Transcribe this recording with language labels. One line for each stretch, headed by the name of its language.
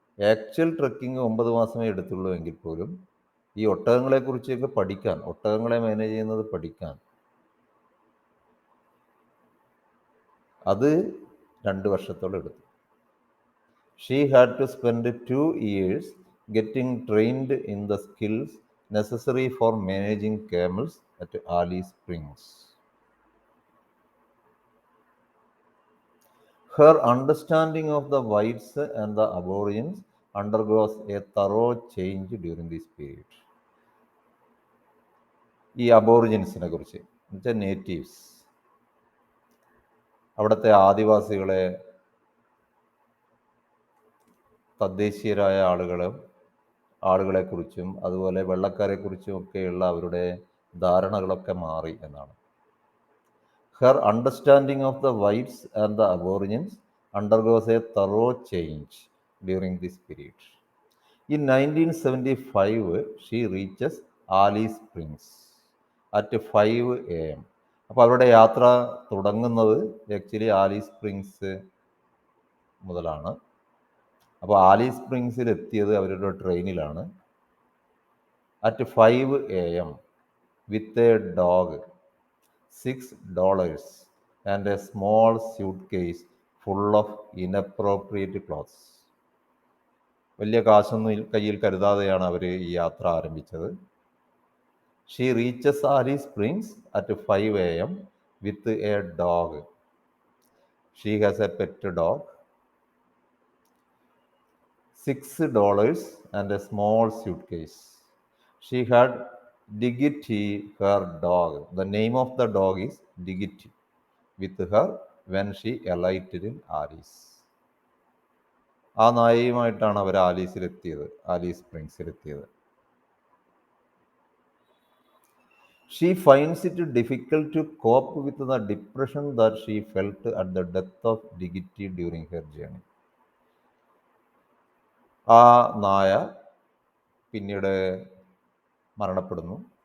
Malayalam: Actual trekking 9 മാസമേ എടുത്തുള്ളൂ എങ്കിൽ പോലും ഈ ഒട്ടകങ്ങളെക്കുറിച്ചൊക്കെ പഠിക്കാൻ, ഒട്ടകങ്ങളെ മാനേജ് ചെയ്യുന്നത് പഠിക്കാൻ അത് 2 വർഷത്തോളം എടുത്തു.
English: She had to spend 2 years getting trained in the skills necessary for managing camels at Alice Springs. Her understanding of the whites and the aborigines undergoes a thorough change during this period.
Malayalam: ഈ അബോറിജിൻസിനെ കുറിച്ച് എന്നുവെച്ചാൽ natives, അവിടുത്തെ ആദിവാസികളെ, തദ്ദേശീയരായ ആളുകളെക്കുറിച്ചും അതുപോലെ വെള്ളക്കാരെക്കുറിച്ചും ഒക്കെയുള്ള അവരുടെ ധാരണകളൊക്കെ മാറി എന്നാണ്.
English: Her understanding of the whites and the aborigines undergoes a thorough change during this period. In 1975, she reaches Alice Springs at 5 AM.
Malayalam: അപ്പോൾ അവരുടെ യാത്ര തുടങ്ങുന്നത് ആക്ച്വലി ആലീസ് സ്പ്രിങ്സ് മുതലാണ്. അപ്പോൾ ആലീസ് സ്പ്രിങ്സിൽ എത്തിയത് അവരുടെ ട്രെയിനിലാണ്.
English: At 5 AM with a dog, $6 and a small suitcase full of inappropriate clothes.
Malayalam: വലിയ കാശൊന്നും കയ്യിൽ കരുതാതെയാണ് അവർ ഈ യാത്ര ആരംഭിച്ചത്.
English: She reaches Alice Springs at 5 AM with a dog. She has a pet dog, $6 and a small suitcase. She had Diggity, her dog. The name of the dog is Diggity, with her when she alighted in Alice.
Malayalam: ആ നായയുമായിട്ടാണ് അവർ Alice സ്പ്രിങ്സിലെത്തിയത്.
English: She finds it difficult to cope with the depression that she felt at the death of Diggity during her journey.
Malayalam: ആ നായ പിന്നീട് മരണപ്പെടുന്നു.